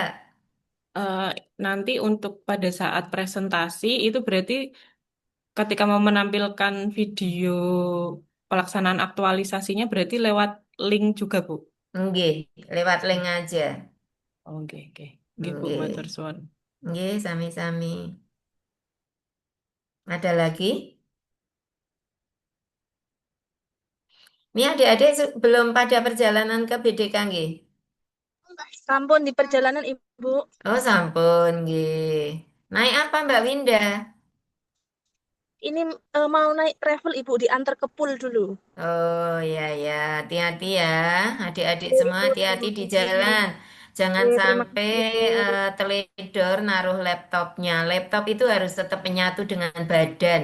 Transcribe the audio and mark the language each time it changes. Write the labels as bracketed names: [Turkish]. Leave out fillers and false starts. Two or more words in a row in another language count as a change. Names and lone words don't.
[Indonesian] Eh, Nanti untuk pada saat presentasi itu berarti ketika mau menampilkan video pelaksanaan aktualisasinya berarti lewat link juga Bu. Nggih, lewat link aja. Oke, oke. [Javanese] Nggih Bu, matur Nggih, suwun. nggih, sami-sami. [Indonesian] Ada lagi? Ini adik-adik belum pada perjalanan ke BDK nggih? Sampun di perjalanan Ibu. [Javanese] Oh, sampun nggih. [Indonesian] Naik apa Mbak Winda? Ini mau naik travel Ibu diantar ke pool dulu. Oh ya ya, hati-hati ya. Adik-adik Oke, semua Ibu, hati-hati terima di kasih. jalan. Jangan Oke, terima sampai kasih Ibu. teledor naruh laptopnya. Laptop itu harus tetap menyatu dengan badan.